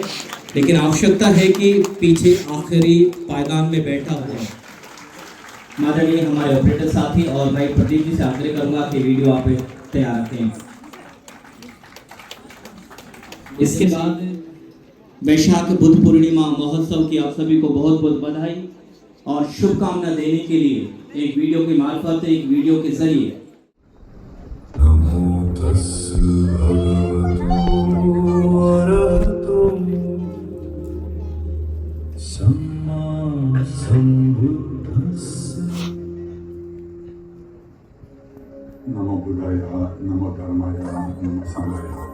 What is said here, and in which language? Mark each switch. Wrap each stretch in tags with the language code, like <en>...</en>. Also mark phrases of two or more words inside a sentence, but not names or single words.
<hi>लेकिन आवश्यकता है कि पीछे आखिरी पायदान में बैठा हुआ माननीय हमारे ऑपरेटर साथी और भाई प्रदीप जी से आग्रह करूंगा कि वीडियो आप तैयार रखें। इसके बाद वैशाख बुद्ध पूर्णिमा महोत्सव की आप सभी को बहुत बहुत बधाई और शुभकामना देने के लिए एक वीडियो की मार्फत, एक वीडियो के जरिए</hi> <pi>नमो तस्सै भगवतो अरहतो सम्मा सम्बुद्धस्स। नमो बुद्धाय, नमो धर्माय, नमो संघाय।</pi>